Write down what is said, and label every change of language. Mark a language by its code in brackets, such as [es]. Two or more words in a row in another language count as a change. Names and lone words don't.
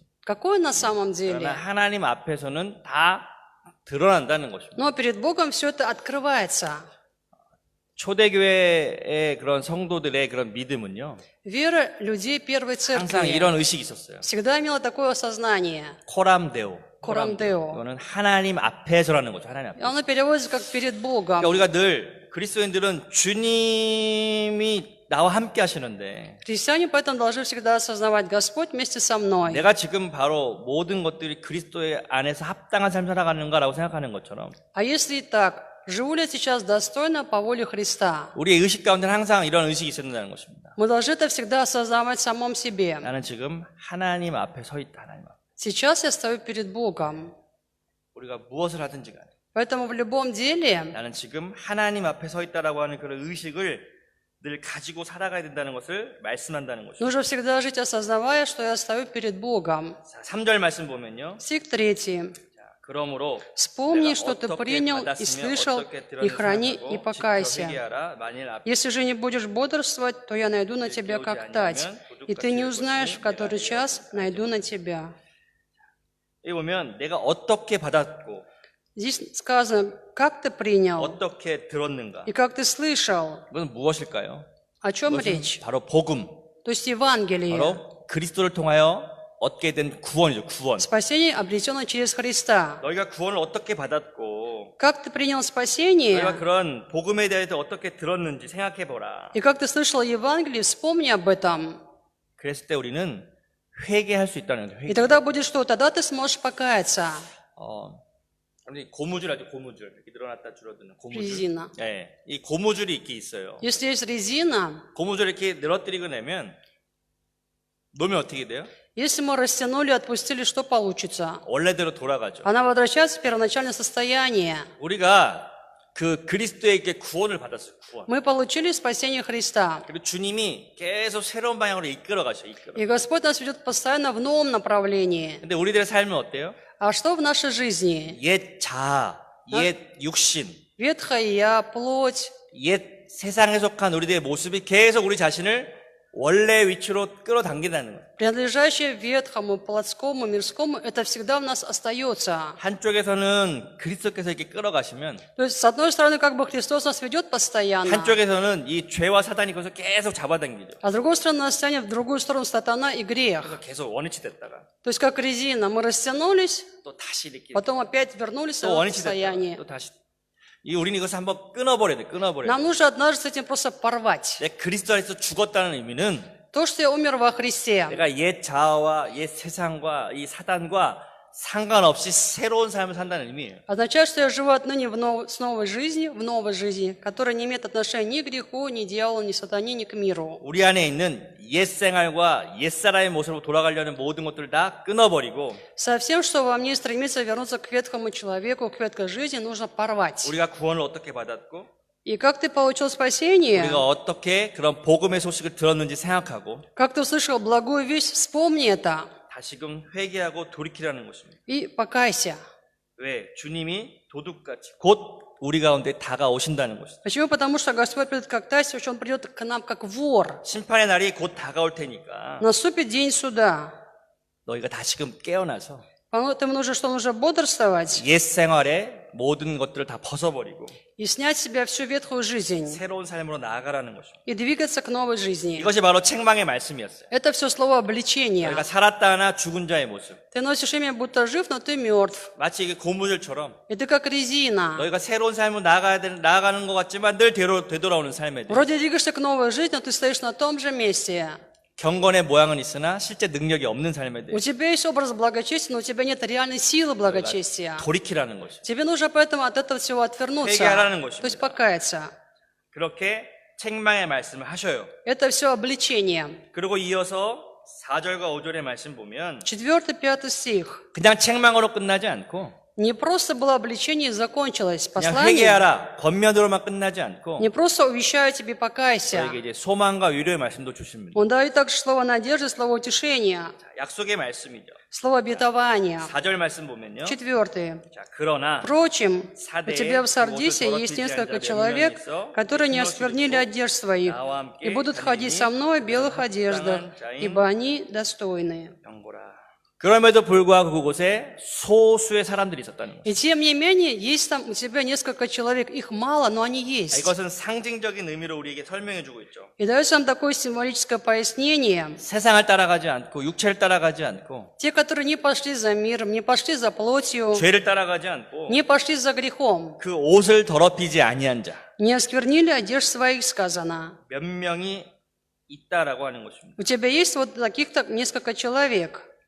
[ru] Какой на самом [ko] 그러나 [ru] деле? [ko] 하나님 앞에서는 다 드러난다는 것입니다. [ru] Но перед Богом все это открывается. [ko] 초대교회의 그런 성도들의 그런 믿음은요, [ru] Вера людей первой [ko] 항상 [ru] церкви [ko] 이런 의식이 있었어요. [ru] всегда имела такое осознание. [la] coram Deo. coram Deo. [ko] 이거는 하나님 앞에서라는 거죠. 하나님 [ru] И [ko] 앞에. [ru] оно переводится как «перед Богом». [ko] 그러니까 우리가 늘 그리스도인들은 주님이 나와 함께 하시는데 [ru] Христиане поэтому должны всегда осознавать: Господь вместе со мной. [ko] 내가 지금 바로 모든 것들이 그리스도의 안에서 합당한 삶을 살아가는가라고 생각하는 것처럼 [ru] А если и так, живу ли я сейчас достойно по воле Христа? [ko] 우리의 의식 가운데는 항상 이런 의식이 있어야 된다는 것입니다. [ru] Мы должны это всегда осознавать в самом себе. [ko] 나는 지금 하나님 앞에 서 있다. 하나님 앞에. [ru] Сейчас я стою перед Богом. [ko] 우리가 무엇을 하든지 간에 [ru] Поэтому в любом деле [ko] 나는 지금 하나님 앞에 서 있다라고 하는 그런 의식을 늘 가지고 살아가야 된다는 것을 말씀한다는 것입니다. [ru] нужно всегда жить, осознавая, что я стою перед Богом. [ko] 자, 3절 말씀 보면요. [ru] Стих 3. [ko] 자, 그러므로 [ru] Вспомни, [ko] 내가 [ru] что ты [ko] 어떻게 [ru] принял и [ko] 받았으며 [ru] слышал, [ko] 어떻게 [ru] и [ko] 들었는지 [ru] храни, [ko] 생각하고 [ru] и [ko] 지켜 [ru] покайся. [ko] 회개하라. 만일 앞에 [ru] Если же не будешь бодрствовать, то я найду на тебя как тать, и ты не узнаешь, в который час найду на тебя. [ko] 여기 보면 내가 어떻게 받았고 [ru] Здесь сказано, как ты принял [ko] 어떻게 들었는가. [ru] и как ты слышал. [ko] 이건 무엇일까요? [ru] О чем [ko] 이것은 [ru] речь? [ko] 바로 복음, [ru] То есть Евангелие. [ko] 바로 그리스도를 통하여 얻게 된 구원이죠. 구원. [ru] Спасение, обретенное через Христа. [ko] 너희가 구원을 어떻게 받았고 [ru] Как ты принял [ko] 너희가 [ru] спасение [ko] 그런 복음에 대해서 어떻게 들었는지 생각해 보라. [ru] и как ты слышал Евангелие, вспомни об этом. [ko] 그랬을 때 우리는 회개할 수 있다는 거죠. [ru] И [ko] 회개. [ru] тогда будет что? Тогда ты сможешь покаяться. [ko] 우리 고무줄 아주 고무줄 이렇게 늘어났다 줄어드는 고무줄. [ru] Резина. [ko] 예, 이 고무줄이 있게 있어요. [ru] Если есть резина, [ko] 고무줄 이렇게 늘어뜨리고 내면 놓으면 어떻게 돼요? [ru] если мы растянули, отпустили, что получится? [ko] 원래대로 돌아가죠. [ru] Она возвращается в первоначальное состояние. [ko] 우리가 그 그리스도에게 구원을 받았어요. 구원. [ru] Мы получили спасение Христа. [ko] 그리고 주님이 계속 새로운 방향으로 이끌어 가셔요. 이끌어. [ru] И Господь нас ведет постоянно в новом направлении. [ko] 근데 우리들의 삶은 어때요? [ru] А что в нашей жизни? [ko] 옛 자아, 옛 육신, [ru] Ветхая я, плоть, [ko] 옛 세상에 속한 우리들의 모습이 계속 우리 자신을 원래 위치로 끌어당긴다는 거예요. [ru] принадлежащая ветхому, плотскому, мирскому, это всегда в нас остается. [ko] 한쪽에서는 그리스도께서 이렇게 끌어가시면 [ru] То есть, с одной стороны, как бы Христос нас ведет постоянно, [ko] 한쪽에서는 이 죄와 사단이 거기서 계속 잡아당기죠. [ru] а с другой стороны, нас тянет в другую сторону сатана и грех. [ko] 그래서 계속 원위치 됐다가 [ru] То есть, как резина, мы растянулись, [ko] 또 다시 이렇게 [ru] потом опять вернулись в [ko] 또 [ru] это [ko] 원위치 됐다가 [ru] состояние. [ko] 또 다시 우리는 이것을 한번 끊어버려야 돼. 끊어버려야 돼. [ru] Нам нужно однажды с этим просто порвать. [ko] 내가 그리스도 안에서 죽었다는 의미는 [ru] То, что я умер во Христе, [ko] 내가 옛 자아와 옛 세상과 이 사단과 상관없이 새로운 삶을 산다는 의미예요. [ru] означает, что я живу отныне с новой жизни, которая не имеет отношения ни к греху, ни к дьяволу, ни к сатане, ни к миру. [ko] 우리 안에 있는 옛 생활과 옛 사람의 모습으로 돌아가려는 모든 것들을 다 끊어버리고 [ru] Со всем, что во мне стремится вернуться к ветхому человеку, к ветхой жизни, нужно порвать. [ko] 우리가 구원을 어떻게 받았고 [ru] И как ты получил спасение, [ko] 우리가 어떻게 그런 복음의 소식을 들었는지 생각하고 [ru] как ты услышал благую весть, вспомни это [ko] 다시금 회개하고 돌이키라는 것입니다. [ru] и покайся. [ko] 왜? 주님이 도둑같이 곧 우리 가운데 다가오신다는 것이죠. [ru] Почему? Потому что Господь придет как тась, Он придет к нам как вор. [ko] 심판의 날이 곧 다가올 테니까 [ru] Наступит день суда. [ko] 너희가 다시금 깨어나서 [ru] Поэтому нужно, что нужно бодрствовать [ko] 옛 생활의 모든 것들을 다 벗어버리고 [ru] и снять с себя всю ветхую жизнь [ko] 새로운 삶으로 나아가라는 것입니다. [ru] и двигаться к новой жизни. [ko] 이것이 바로 책망의 말씀이었어요. [ru] Это все слово обличения. [ko] 너희가 살았다 하나 죽은 자의 모습. [ru] Ты носишь имя, будто жив, но ты мертв. [ko] 마치 이게 고무줄처럼 [ru] И ты как резина. [ko] 너희가 새로운 삶으로 나아가는 것 같지만 늘 되돌아오는 삶에 대해 [ru] Вроде двигаешься к новой жизни, но ты стоишь на том же месте. [ko] 경건의 모양은 있으나 실제 능력이 없는 삶에 대해 [ru] У тебя есть образ благочестия, но у тебя нет реальной силы благочестия. [ko] 돌이키라는 것이죠. [ru] Тебе нужно поэтому от этого всего отвернуться. [ko] 회개하라는 것입니다. [ru] То есть покаяться. [ko] 그렇게 책망의 말씀을 하셔요. [ru] Это все обличение. [ko] 그리고 이어서 4절과 5절의 말씀 보면 [ru] 4, 5 стих. [ko] 그냥 책망으로 끝나지 않고 [ru] Не просто было обличение и закончилось. [ko] 그냥 [ru] Послание [ko] 회개하라, 권면으로만 끝나지 않고 [ru] не просто увещаю тебе покайся. [ko] 저에게 이제 소망과 위로의 말씀도 주십니다. [ru] Он дает также слово надежды, слово утешения, [ko] 자, 약속의 말씀이죠. [ru] слово обетования. [ko] 4절 말씀 보면요. [ru] 4. [ko] 자, 그러나 [ru] Впрочем, у тебя в Сардисе есть несколько человек, которые не осквернили одежд своих и будут ходить со мной в белых одеждах, ибо они достойные. [ko] 영보라. 그럼에도 불구하고 그곳에 소수의 사람들이 있었다는 거죠. [ru] И тем не менее, есть там у тебя несколько человек, их мало, но они есть. [ko] 이것은 상징적인 의미로 우리에게 설명해 주고 있죠. [ru] И дается нам такое символическое пояснение. [ko] 세상을 따라가지 않고 육체를 따라가지 않고 [ru] Те, которые не пошли за миром, не пошли за плотью, [ko] 죄를 따라가지 않고 [ru] не пошли за грехом, [ko] 그 옷을 더럽히지 아니한 자 몇 [ru] не осквернили одежд своих, сказано. [ko] 명이 있다라고 하는 것입니다. [ru] У тебя есть вот таких-то несколько человек.